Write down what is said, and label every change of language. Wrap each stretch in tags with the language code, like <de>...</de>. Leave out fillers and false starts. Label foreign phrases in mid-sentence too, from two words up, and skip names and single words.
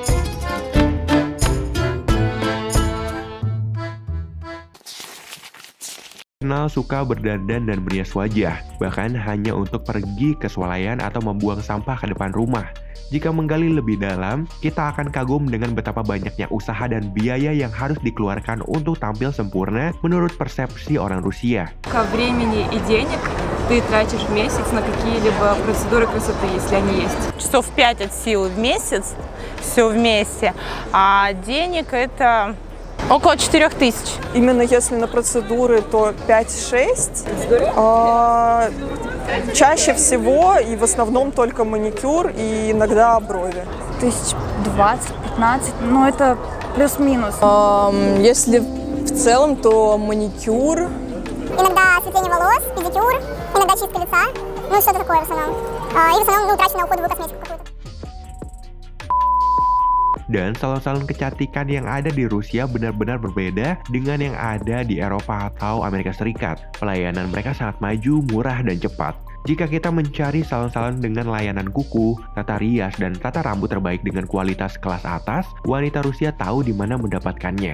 <id>Kenal suka berdandan dan merias wajah, bahkan hanya untuk pergi ke swalayan atau membuang sampah ke depan rumah. Jika menggali lebih dalam, kita akan kagum dengan betapa banyaknya usaha dan biaya yang harus dikeluarkan untuk tampil sempurna menurut persepsi orang Rusia.</id> <ru>Сколько времени и денег ты тратишь в месяц на какие-либо процедуры красоты, если они есть? Часов 5 от силы в месяц, все вместе, а денег это около 4000. Именно если на процедуры, то 5-6. Чаще всего и в основном только маникюр и иногда брови. 20-15, но это плюс-минус. Если в целом, то маникюр. Иногда осветление волос, педикюр, иногда чистка лица, ну и что-то такое в основном. И в основном трачу на уходовую косметику какую-то.</ru> <id>Dan salon-salon kecantikan yang ada di Rusia benar-benar berbeda dengan yang ada di Eropa atau Amerika Serikat. Pelayanan mereka sangat maju, murah, dan cepat. Jika kita mencari salon-salon dengan layanan kuku, tata rias, dan tata rambut terbaik dengan kualitas kelas atas, wanita Rusia tahu di mana mendapatkannya.</id>